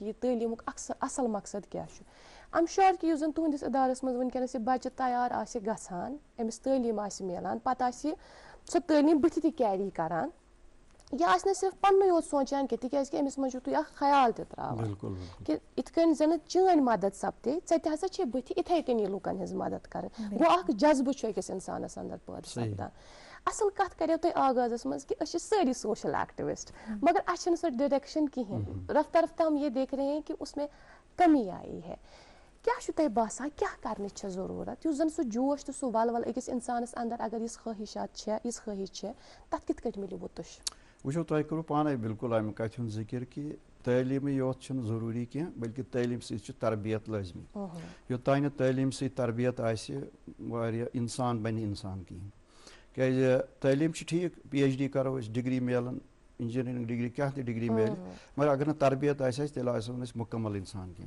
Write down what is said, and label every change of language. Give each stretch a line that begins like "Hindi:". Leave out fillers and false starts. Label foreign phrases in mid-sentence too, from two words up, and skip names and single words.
Kashmiri: یہِ تعلیٖمُک اصل مقصد کیٛاہ چھُ
English: I'm sure
Kashmiri: کہِ یُس زن تُہنٛدِس اِدارس منٛز وٕنکیٚنس یہِ بچہِ تیار آسہِ گژھان أمِس تعلیٖم آسہِ میلان پتہٕ آسہِ یہِ سۄ تعلیٖم بٕتھِ تہِ کیری کران یہِ آسہِ نہٕ صرف پننُے یوت سونٛچان کینٛہہ تِکیازِ کہِ أمِس منٛز چھُو تُہۍ اکھ خیال تہِ تراوان کہِ یِتھ کٔنۍ زن چٲنۍ مدد سپدے ژےٚ تہِ ہسا چھے بٕتھِ یِتھے کٔنی لُکن ہٕنٛز مدد کرٕنۍ گوٚو اکھ جذبہٕ چھُ أکِس انسانس انٛدر پٲدٕ سپدان اصل کت کرو تُہۍ آغازس منٛز کہ أسۍ چھِ سٲری
English: social activist
Kashmiri: مگر اَسہِ چھِنہٕ سۄ ڈائریکشن کِہیٖنۍ
Urdu: رفتہ رفتہ ہم یہ دیکھ رہے ہیں کہ اس میں کمی آئی ہے
Kashmiri: کیا چھُ تۄہہِ باسان کیٛاہ کرنٕچ چھےٚ ضروٗرت یُس زن سُہ جوش تہٕ سُہ ولول أکِس اِنسانس اندر اگر یِژھ خٲہِشات چھےٚ یِژھ خٲہِش چھےٚ تتھ کِتھ کٔٹھۍ مِلہِ وُتُش وٕچھو تۄہہِ کوٚروٕ پانے بالکل امہِ کتھِ ہُنٛد ذِکر کہِ تعلیٖمٕے یوت چھُنہٕ ضروٗری کینٛہہ بلکہِ تعلیٖم سۭتۍ چھُ تربیت لٲزمی یوٚتانۍ نہٕ تعلیٖم سۭتۍ تربیت آسہِ واریاہ انسان بنہِ انسان کِہیٖنۍ کیٛازِ تعلیٖم چھِ ٹھیٖک پی ایچ ڈی کرو أسۍ ڈگری میلان
English: engineering degree
Kashmiri: کیٛاہ تہِ ڈگری میلہِ مگر اگر نہٕ تربیت آسہِ اَسہِ تیٚلہِ آسو نہٕ أسۍ مُکمل انسان کینٛہہ